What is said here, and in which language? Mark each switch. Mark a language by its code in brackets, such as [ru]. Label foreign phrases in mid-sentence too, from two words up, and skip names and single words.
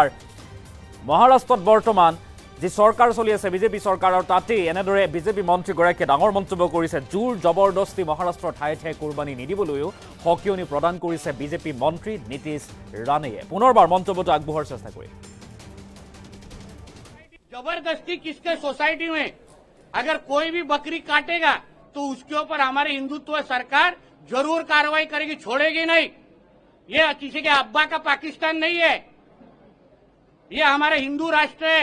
[as] মহাৰাষ্ট্ৰত বৰ্তমান যি চৰকাৰ চলি আছে বিজেপি চৰকাৰ, আৰু তাতেই এনেদৰে বিজেপি মন্ত্ৰীগৰাকীয়ে ডাঙৰ মন্তব্য কৰিছে। জোৰ জবৰদস্তি মহাৰাষ্ট্ৰৰ ঠায়ে ঠায়ে কুৰবানী নিদিবলৈও সকিয়নি প্ৰদান কৰিছে বিজেপি মন্ত্ৰী নীতিশ ৰাণেয়ে। পুনৰবাৰ মন্তব্যটো আগবঢ়োৱাৰ চেষ্টা কৰিম। [hi] जबरदस्ती किसके सोसाइटी में अगर कोई भी बकरी काटेगा तो उसके ऊपर हमारे हिंदुत्व सरकार जरूर कार्रवाई करेगी, छोड़ेगी नहीं। ये किसी के अब्बा का पाकिस्तान नहीं है, ये हमारा हिंदू राष्ट्र है।